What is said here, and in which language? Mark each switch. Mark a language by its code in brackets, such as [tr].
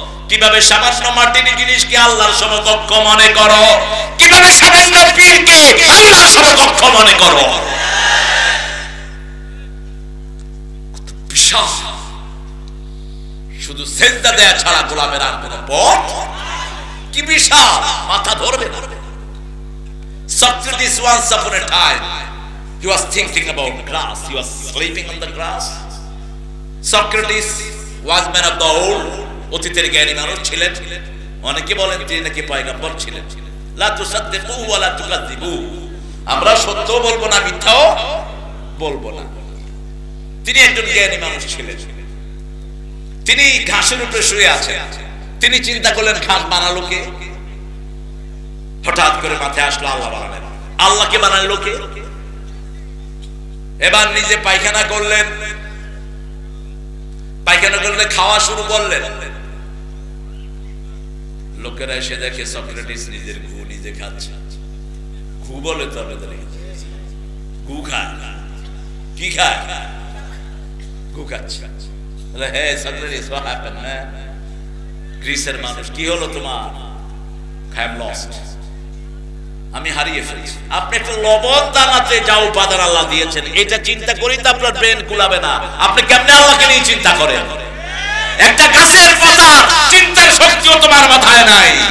[bn] কিভাবে সামান্য মাটির জিনিসকে আল্লাহর সমকক্ষ মনে করো, কিভাবে সামান্য পীরকে আল্লাহর সমকক্ষ মনে করো। বিশাল, শুধু সেজদা দেয়া ছাড়া গোলামের আর কোনো পথ, কি বিশাল, মাথা ধরবে না। [en] Socrates once upon a time, he was thinking about grass, he was sleeping on the grass. Socrates was man of the old, [bn] অতীতের জ্ঞানী মানুষ ছিলেন। অনেকে বলেন তিনি নাকি পয়গম্বর ছিলেন। [ar] লা তুসাদ্দিকুহু ওয়া লা তুকাযযিবুহু, [bn] আমরা সত্য বলবো না, মিথ্যাও বলবো না। তিনি একজন জ্ঞানী মানুষ ছিলেন। তিনি ঘাসের উপরে শুয়ে আছেন। তিনি চিন্তা করলেন ঘাস বানালো কে? হঠাৎ করে মাথায় আসলো আল্লাহ বানালেন। আল্লাহকে বানালো কে? এবার নিজে পায়খানা করলেন। পায়খানা করলে খাওয়া শুরু করলেন। লোকেরা এসে দেখে সক্রেটিস নিজের ঘু নিজে খাচ্ছে। ঘু বলে তো আপনাদের ঘু খায়, কি খায়? ঘু খাচ্ছে। [en] হে Socrates, what happened man? [bn] গ্রিসের মানুষ, কি হলো তোমার? [en] I am lost, [bn] আমি হারিয়ে ফেলেছি। আপনি একটা লবণ দানাতে যা উপাদান আল্লাহ দিয়েছেন, এটা চিন্তা করি তো আপনার ব্রেন কুলাবে না। আপনি কেমনে আল্লাহকে নিয়ে চিন্তা করেন? একটা গাছের পাতা চিন্তার শক্তিও তোমার মাথায় নাই।